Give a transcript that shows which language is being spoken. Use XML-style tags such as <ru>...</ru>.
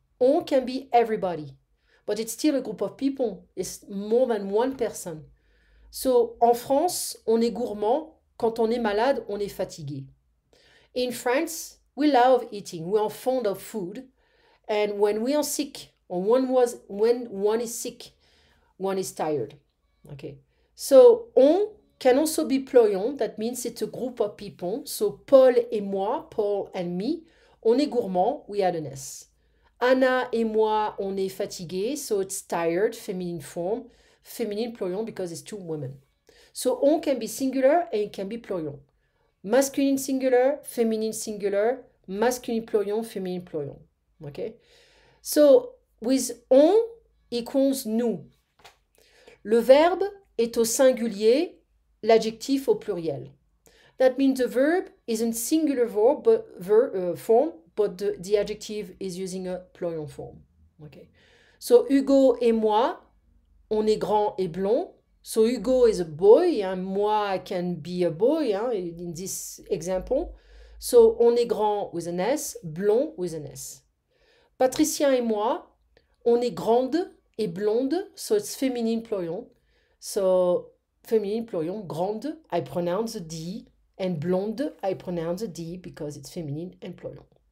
<en>On can be everybody, but it's still a group of people. It's more than one person.</en> <fr>So, en France, on est gourmand. Quand on est malade, on est fatigué.</fr> <en>In France, we love eating. We are fond of food. And when we are sick, or when one is sick, one is tired. Okay. So, on can also be plural. That means it's a group of people. So,</en> <fr>Paul et moi,</fr> <en>Paul and me,</en> <fr>on est gourmand.</fr> <en>We add an S.</en> <fr>Anna et moi, on est fatigué.</fr> <en>So, it's tired, feminine form. Feminine plural because it's two women. So, on can be singular and it can be plural. Masculine singular, feminine singular, masculine plural, feminine plural. Okay? So, with on equals nous.</en> <fr>Le verbe est au singulier, l'adjectif au pluriel.</fr> <en>That means the verb is in singular form, but the adjective is using a plural form. Okay.</en> <fr>So, Hugo et moi, on est grand et blond.</fr> <en>So, Hugo is a boy, and moi can be a boy in this example. So,</en> <fr>on est grand</fr> <en>with an S, blond with an S.</en> <fr>Patricia et moi, on est grande et blonde,</fr> <en>so it's feminine plural. So, feminine plural, grande, I pronounce the D, and blonde, I pronounce the D because it's feminine and plural.</en>